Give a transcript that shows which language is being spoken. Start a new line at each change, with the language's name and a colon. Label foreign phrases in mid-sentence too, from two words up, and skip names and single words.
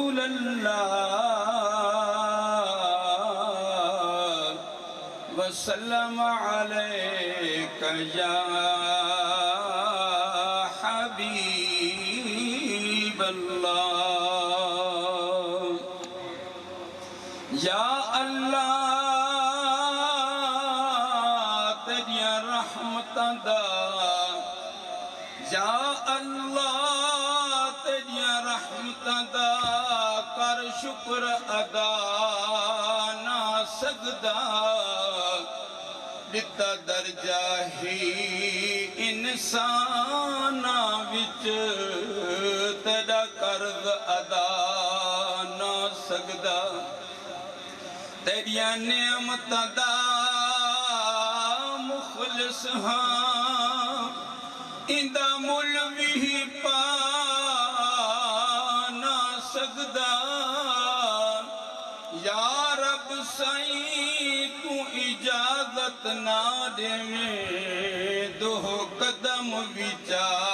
Arabic: الله وسلم عليك يا حبيب الله
Punjabi: یا اللہ تیری رحمتاں دا یا اللہ تیری رحمتاں دا کر شکر ادا نہ سکدا دتا درجہ ہی انسانا وچ تیرا قرض ادا نہ سکدا تیریاں نعمتاں دا مخلص ہاں اندہ مل بھی پا نہ سکدا یا رب سائیں تو اجازت نہ دے میں دو قدم وچا